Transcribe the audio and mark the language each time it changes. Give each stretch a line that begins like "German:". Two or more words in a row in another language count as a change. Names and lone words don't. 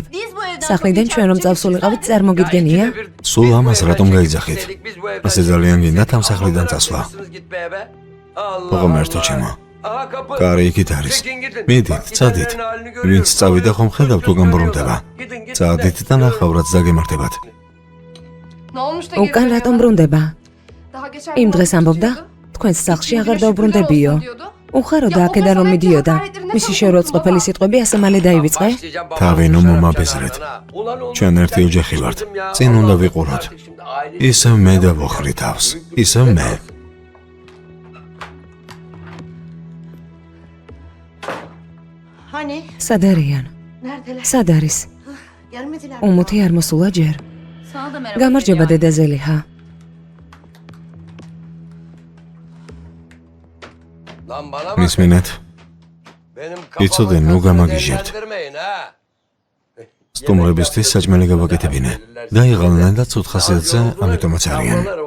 Georgian: სახლიდან ჩვენ რომ წავსულიყავით, წარმოგიდგენია? სულ ამას რატომ გაიძახით? ასე ძალიან გინდათ ამ სახლიდან წასვლა. ღმერთო ჩემო. კარი იქით არის. მიდით, წადით. ვინც წავიდა ხომ ხედავ თუ გამბრუნდება. წადით და ნახავრაც დაგემართებათ.
Turkish: Ne olmuş da
Georgian: უკან
Turkish: geri
Georgian: რატომ
Turkish: dönüyor?
Georgian: ბრუნდება?
Turkish: Daha geçen
Georgian: იმ
Turkish: gün
Georgian: დღეს ამბობდა, თქვენს სახლში აღარ დაუბრუნდებიო. უხარო და აქედან რომ მიდიოდა. მისი შეურაცხყოფელი სიტყვები ასე მალე დაივიწყე? თავი ნუ მომაბეზრეთ. ჩვენ ერთი ოჯახი ვართ. წინ უნდა ვიყუროთ. ისევ მე დავოხრი თავს. ისევ მე. სად არიან? სად არის? უმოთი არ მოსულა ჯერ.
Turkish: Sana da merhaba.
Georgian: გამარჯობა დედა ზელიჰა. მისმინეთ? იცოდე, ნუ გამაგიჟებთ. სტუმრებისთვის საჭმელი გავაკეთებინე. დაიღალნენ და ცუდ ხასიათზე, ამიტომაც არიან.